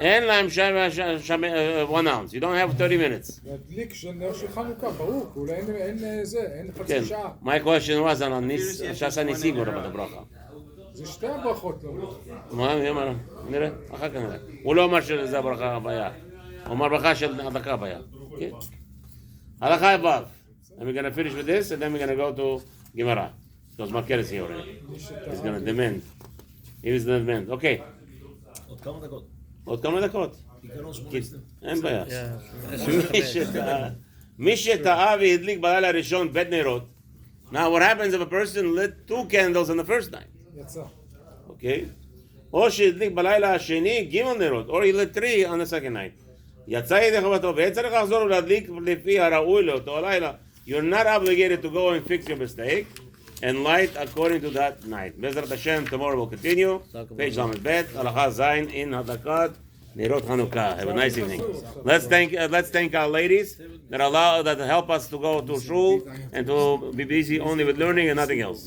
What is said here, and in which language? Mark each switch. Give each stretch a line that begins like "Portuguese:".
Hebrew: אין להם שם 1 ounce.
English: You don't have 30 minutes.
Hebrew: להדליק של נר של חנוכה, ברור, אולי אין זה, אין כן. חצי שעה.
English: My question was on
Hebrew: שעשה ניסים
English: what about the bracha.
Hebrew: זה שתי הברכות לא. מה, מי אמר? נראה, אחר כך נראה. הוא לא אמר שזה הברכה הבאה. הוא אמר ברכה של הדקה הבאה. כן. הלכה הבאה.
English: And we're going to finish with this and then we're going to go to Gemara. Because Marker is here already. He's going to demand. He is the demand. Okay.
Hebrew: עוד כמה דקות. עוד כמה דקות. עיקרון 18. אין בעיה.
English: Yeah.
Hebrew: מי שטעה והדליק בלילה הראשון בית נרות.
English: Now what happens if a person lit 2 candles on the first night?
Hebrew: יצא.
English: Okay?
Hebrew: או שהדליק בלילה השני ג' נרות.
English: Or he lit 3 on the second night.
Hebrew: יצא ידי חובתו והיה צריך לחזור ולהדליק לפי הראוי לאותו הלילה.
English: You're not obligated to go and fix your mistake and light according to that night. Bezrat Hashem, tomorrow we'll continue. Page Lamed Bet, Halacha Zayin in Hadakat Nerot Chanukah. Have a nice evening. Let's thank our ladies that help us to go to shul and to be busy only with learning and nothing else.